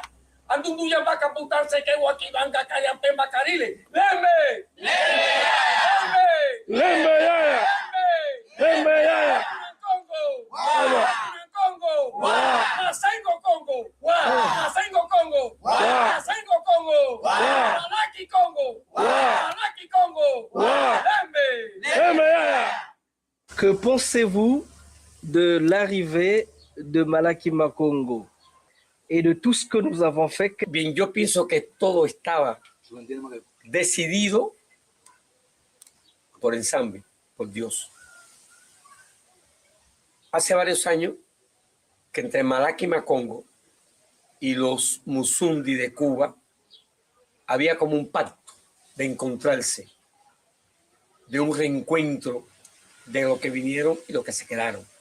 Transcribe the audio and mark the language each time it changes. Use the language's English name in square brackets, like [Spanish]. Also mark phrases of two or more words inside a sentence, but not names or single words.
[Spanish] Andundu ya va a caputarse que guaquibanga calla pemba carile. ¡Lembe! [Kongo] ¡Lembe! ¡Lembe ya! ¡Congo! ¡Congo! ¡Masengo Congo! ¡Masengo Congo! ¡Masengo Congo! ¡Malaki Congo! ¡Malaki Congo! ¡Lembe! [French] Que pensez-vous de l'arrivée de Malaki Makongo et de tout ce que nous avons fait? [Spanish] Bien, yo pienso que todo estaba decidido por Ensamble, por Dios. Hace varios años que entre Malaki Makongo y los Musundi de Cuba había como un pacto de encontrarse, de un reencuentro de lo que vinieron y lo que se quedaron.